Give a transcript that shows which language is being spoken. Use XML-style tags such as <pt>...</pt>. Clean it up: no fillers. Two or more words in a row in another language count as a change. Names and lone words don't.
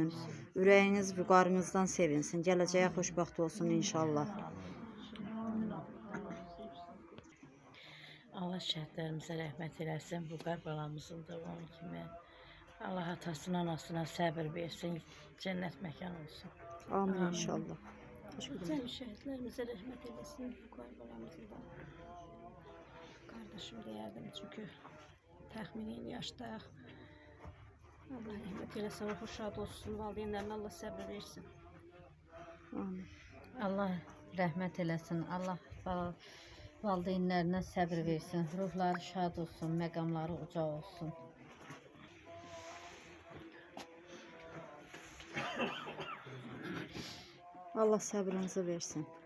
<az>Ürəyiniz vüqarınızdan sevinsin. Gələcəyə xoşbəxt olsun inşallah. Allah şəhidlərimizə rəhmət eləsin. Bu qarbalamızın da onun kimi. Allah atasına, anasına səbir versin. Cənnət məkan olsun. Amin inşallah.</az> <tr>Cem şehitlerimize rahmet eylesin. Bu karbalamızı da kardeşim</tr> <az>deyərdim çünkü təxminin yaşda.</az> <tr>Allah rahmet eylesin, ruhu şad olsun, valideynlerine Allah</tr> <az>səbir versin. Amin. Allah rəhmət eləsin. Allah valideynlərinə səbir versin. Ruhları şad olsun, məqamları uca olsun. Allah səbrinizi versin.</az>